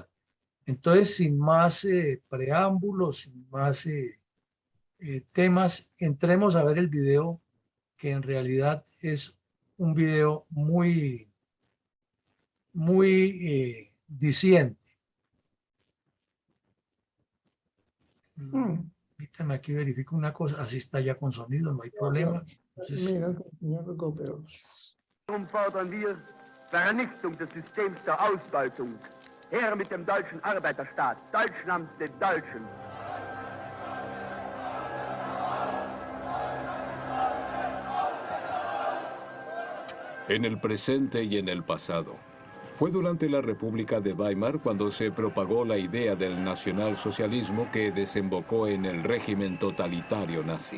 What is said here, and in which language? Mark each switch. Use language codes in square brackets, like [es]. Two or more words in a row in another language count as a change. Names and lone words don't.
[es] Entonces, sin más preámbulos, sin más temas, entremos a ver el video, que en realidad es un video muy diciente. Permítame aquí verifico una cosa, así está ya con sonido, no hay problema. Entonces, Mira, señor recupero. [de] Darum fordern wir Vernichtung des Systems der Ausbeutung. Her mit dem deutschen Arbeiterstaat, Deutschland den Deutschen. [es] En el presente y en el pasado. Fue durante la República de Weimar cuando se propagó la idea del nacionalsocialismo que desembocó en el régimen totalitario nazi.